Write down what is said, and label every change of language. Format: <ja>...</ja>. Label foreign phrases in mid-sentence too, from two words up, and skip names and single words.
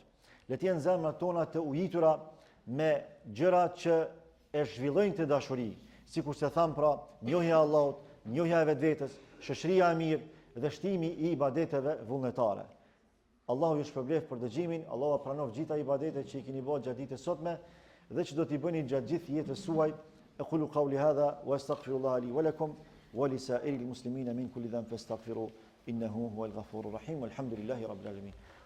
<sq>Le të jenë zemrat tona të ujitura me gjëra që e zhvillojnë të dashuri, sikur se tham pra, njohja e Allahut, njohja e vetvetes, shoqëria e mirë dhe shtimi i ibadeteve vullnetare. Allahu ju shpërblef për dëgjimin, Allahu pranof gjitha ibadetet që i keni bërë gjatë ditës sotme dhe që do t'i bëni gjatë gjithë jetës suaj.</sq> <ar>أقول قولي هذا وأستغفر الله لي ولكم ولسائر المسلمين من كل ذنب فاستغفروه إنه هو الغفور الرحيم. والحمد لله رب العالمين.</ar>